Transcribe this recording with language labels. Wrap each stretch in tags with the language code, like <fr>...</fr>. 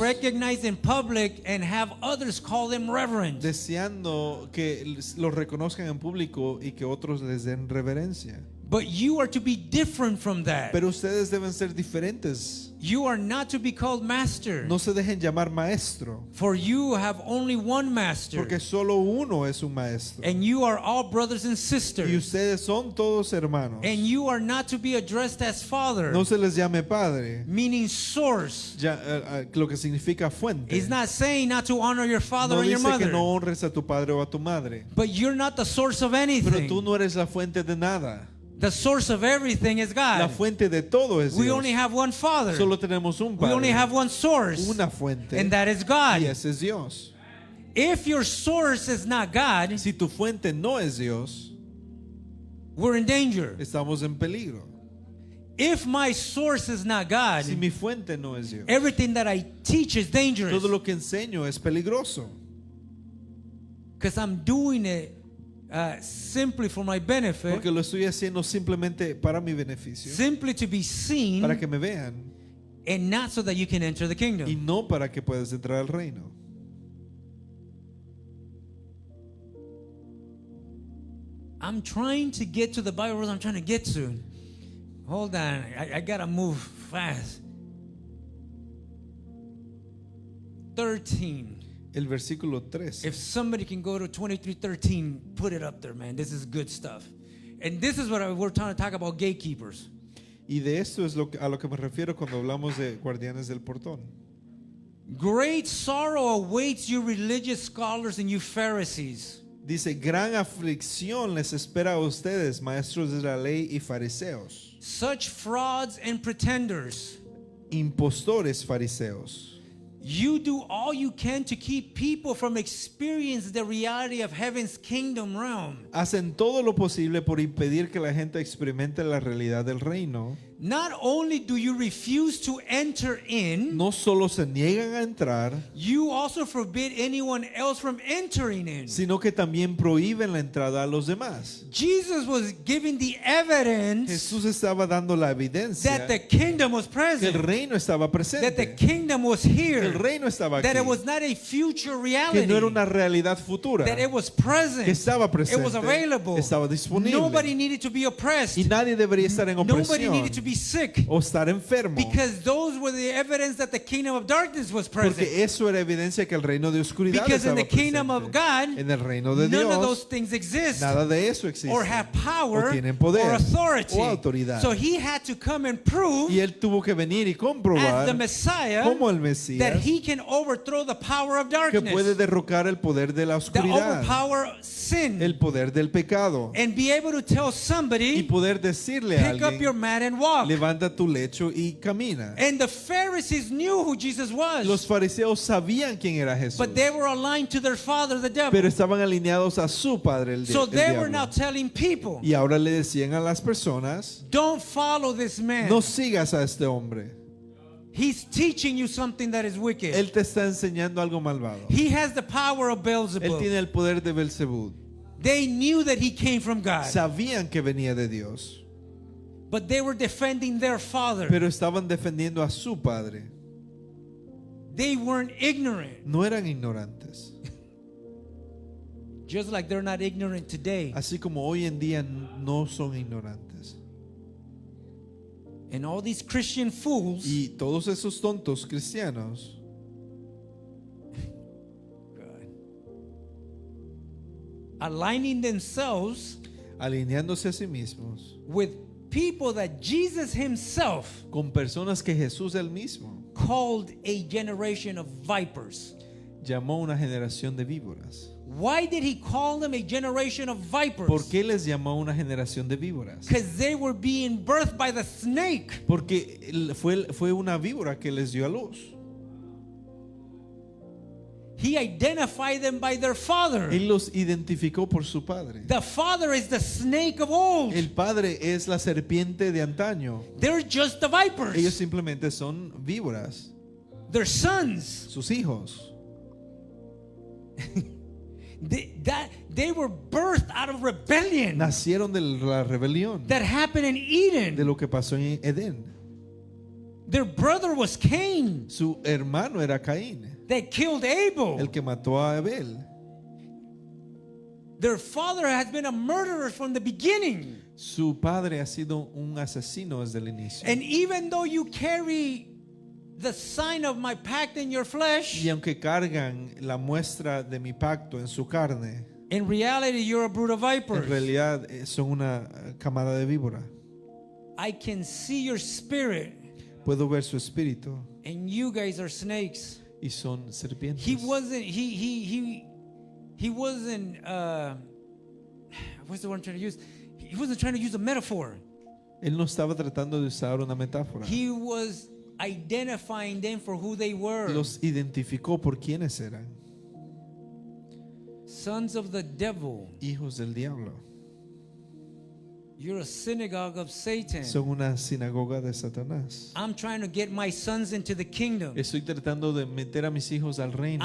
<en>recognized in public and have others call them reverend.</en> <es>deseando que los reconozcan en público y que otros les den reverencia.</es> <en>But you are to be different from that.</en> <es>Pero ustedes deben ser diferentes.</es> <en>You are not to be called master.</en> <es>No se dejen llamar maestro,</es> <en>For you have only one master.</en> <es>porque solo uno es un maestro.</es> <en>And you are all brothers and</en> <es>Y</es> <en>sisters.</en> <es>ustedes son todos hermanos.</es> <en>And you are not to be addressed as father,</en> <es>No se les llame padre,</es> <en>meaning source.</en> <es>lo que significa fuente.</es> <en>He's not saying not to honor your father</en> <es>No</es> <en>or your</en> <es>dice que</es> <en>mother.</en> <es>no honres a tu padre o a tu madre.</es> <en>But you're not the source of</en> <es>Pero</es> <en>anything.</en> <es>tú no eres la fuente de nada.</es> <en>The source of everything is</en> <es>La</es> <en>God.</en> <es>fuente de todo es</es> <en>We</en> <es>Dios.</es> <en>only have one father.</en> <es>Solo tenemos un</es> <en>We only</en> <es>padre,</es> <en>have one source.</en> <es>una fuente,</es> <en>And that is God.</en> <es>y ese es Dios.</es> <en>If your source is not God,</en> <es>Si tu fuente no es Dios,</es> <en>we're in danger.</en> <es>estamos en peligro.</es> <en>If my source is not God,</en> <es>Si mi fuente no es Dios,</es> <en>everything that I teach is dangerous.</en> <es>todo lo que enseño es peligroso.</es> <en>Because I'm doing it simply for my benefit,</en> <es>Porque lo estoy haciendo simplemente para mi beneficio,</es> <en>simply to be seen,</en> <es>para que me vean,</es> <en>and not so that you can enter the kingdom.</en> <es>no para que puedas entrar al reino.</es> <en>I'm trying to get to the Bible verse I'm trying to get to. Hold on, I gotta move fast. 13.</en> <es>El versículo 3.</es> <en>If somebody can go to 23:13, put it up there, man. This is good stuff. And this is what we're trying to talk about, gatekeepers.</en> <es>Y de esto es a lo que me refiero cuando hablamos de guardianes del portón.</es> <en>Great sorrow awaits you religious scholars and you Pharisees.</en> <es>Dice, gran aflicción les espera a ustedes, maestros de la ley y fariseos,</es> <en>Such frauds and pretenders.</en> <es>impostores fariseos.</es> <en>You do all you can to keep people from experiencing the reality of heaven's kingdom realm.</en> <es>Hacen todo lo posible por impedir que la gente experimente la realidad del reino.</es> <en>not only do you refuse to enter in,</en> <es>no solo se niegan a entrar,</es> <en>you also forbid anyone else from entering in.</en> <es>sino que también prohíben la entrada a los demás.</es> <en>Jesus was giving the evidence</en> <es>Jesús estaba dando la evidencia</es> <en>that the kingdom was</en> <es>que el</es> <en>present,</en> <es>reino estaba</es> <en>that the</en> <es>presente,</es> <en>kingdom was</en> <es>que</es> <en>here,</en> <es>el reino estaba</es> <en>that it</en> <es>aquí,</es> <en>was not a future</en> <es>que</es> <en>reality,</en> <es>no era una realidad futura,</es> <en>that it was present,</en> <es>que estaba</es> <en>it was</en> <es>presente,</es> <en>available.</en> <es>estaba disponible.</es> <en>Nobody needed to be oppressed.</en> <es>Y nadie debería estar en</es> <en>Nobody</en> <es>opresión</es> <en>needed to be sick,</en> <es>o estar enfermo,</es> <en>because those were the evidence that the kingdom of darkness was present.</en> <es>porque eso era evidencia que el reino de oscuridad</es> <en>Because in</en> <es>estaba</es> <en>the kingdom of</en> <es>presente.</es> <en>God,</en> <es>En el reino de</es> <en>none of those</en> <es>Dios,</es> <en>things exist</en> <es>nada de eso existe.</es> <en>or have power</en> <es>O tienen poder</es> <en>or authority.</en> <es>o autoridad.</es> <en>So he had to come and prove</en> <es>Y él tuvo que venir y</es> <en>as</en> <es>comprobar</es> <en>the Messiah</en> <es>como el</es> <en>that</en> <es>Mesías</es> <en>he can overthrow the power of</en> <es>que</es> <en>darkness,</en> <es>puede derrocar el poder de la</es> <en>that</en> <es>oscuridad,</es> <en>overpower sin,</en> <es>el poder del pecado,</es> <en>and be able to tell</en> <es>y</es> <en>somebody,</en> <es>poder decirle a</es> <en>pick up your</en> <es>alguien,</es> <en>mat and walk.</en> <es>levanta tu lecho y camina.</es> <en>And the Pharisees knew who Jesus was,</en> <es>Los fariseos sabían quién era Jesús,</es> <en>but they were aligned to their father, the devil.</en> <es>pero estaban alineados a su padre, el,</es> <en>So</en> <es>el</es> <en>they were now</en> <es>diablo.</es> <en>telling people,</en> <es>Y ahora le decían a las personas,</es> <en>don't follow this man.</en> <es>no sigas a este hombre.</es> <en>He's teaching you something that is wicked.</en> <es>Él te está enseñando algo malvado.</es> <en>He has the power of</en> <es>Él</es> <en>Beelzebub.</en> <es>tiene el poder de Belzebú.</es> <en>They knew that he came from God,</en> <es>Sabían que venía de Dios,</es> <en>but they were defending their father.</en> <es>pero estaban defendiendo a su padre.</es> <en>They weren't ignorant,</en> <es>No eran ignorantes.</es> <en>just like they're not ignorant today.</en> <es>Así como hoy en día no son ignorantes.</es> <en>And all these Christian fools</en> <es>Y todos esos tontos cristianos</es> <en>aligning themselves</en> <es>alineándose a sí mismos</es> <en>with people that Jesus himself</en> <es>con personas que Jesús él mismo</es> <en>called a generation of vipers.</en> <es>llamó una generación de víboras.</es> <en>Why did he call them a generation of vipers?</en> <es>¿Por qué les llamó una generación de víboras?</es> <en>Because they were being birthed by the snake.</en> <es>Porque fue una víbora que les dio a luz.</es> <en>He identified them by their father.</en> <es>Él los identificó por su padre.</es> <en>The father is the snake of old.</en> <es>El padre es la serpiente de antaño.</es> <en>They're just the vipers.</en> <es>Ellos simplemente son víboras,</es> <en>They're sons.</en> <es>sus hijos.</es> <en>They were birthed out of rebellion</en> <es>Nacieron de la rebelión,</es> <en>that happened in</en> <es>de</es> <en>Eden.</en> <es>lo que pasó en Edén.</es> <en>Their brother was Cain</en> <es>Su hermano era Caín,</es> <en>that killed Abel.</en> <es>el que mató a Abel.</es> <en>Their father has been a murderer from the beginning.</en> <es>Su padre ha sido un asesino desde el inicio.</es> <en>And even though you carry the sign of my pact in your flesh,</en> <es>Y aunque cargan la muestra de mi pacto en su carne,</es> <en>in reality you're a brood of</en> <es>en</es> <en>vipers.</en> <es>realidad son una camada de víbora.</es> <en>I can see your spirit,</en> <es>Puedo ver su espíritu</es> <en>and you guys are snakes.</en> <es>y son serpientes.</es> <en>He wasn't. He wasn't. What's the word I'm trying to use? He wasn't trying to use a metaphor.</en> <es>Él no estaba tratando de usar una metáfora.</es> <en>He was identifying them for who they were.</en> <es>Los identificó por quiénes eran.</es> <en>Sons of the devil.</en> <es>Hijos del diablo.</es> <en>You're a synagogue of Satan.</en> <es>Son una sinagoga de Satanás.</es> <en>I'm trying to get my sons into the kingdom.</en> <es>Estoy tratando de meter a mis hijos al reino.</es>